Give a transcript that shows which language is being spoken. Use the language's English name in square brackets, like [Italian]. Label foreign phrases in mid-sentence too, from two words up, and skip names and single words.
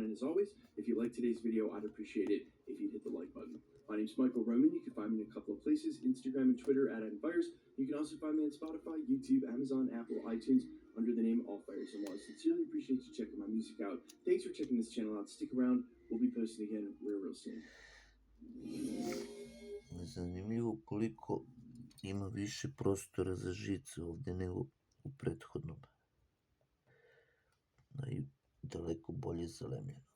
[English] And as always, if you like today's video, I'd appreciate it if you'd hit the like button. My name's Michael Roman. You can find me in a couple of places, Instagram and Twitter at @AdamFires. You can also find me on Spotify, YouTube, Amazon, Apple, iTunes, under the name All Fires. And while I sincerely appreciate you checking my music out, thanks for checking this channel out. Stick around. We'll be posting again real soon. [Serbian] Zanimljivo koliko ima više prostora za žice ovdje nego u prethodnom. I daleko bolje zalemljeno.